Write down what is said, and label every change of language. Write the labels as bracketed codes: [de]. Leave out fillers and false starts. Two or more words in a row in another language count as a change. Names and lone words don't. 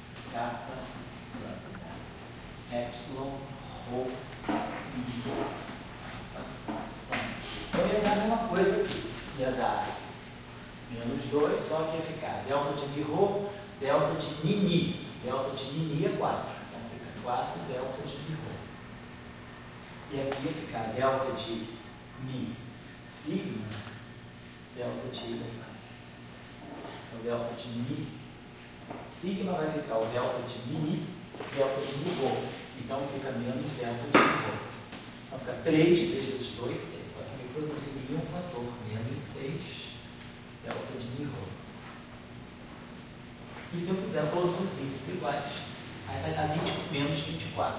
[pt] kappa, lambda, epsilon, rho, mi. Então ia dar a mesma coisa aqui. Ia dar menos 2, só que ia ficar delta de mi rho, delta de mi mi. Delta de mi mi é 4. Então fica 4 delta de mi rho. E aqui ia ficar delta de mi sigma, delta de o delta de mi sigma vai ficar o delta de mi mi, delta de mi rho. Então fica menos delta de mi rho. Então fica 3 vezes 2, 6. Só que aqui eu consegui um fator, menos 6 delta de mi rho. E se eu fizer todos os índices iguais, aí vai dar 20 menos 24.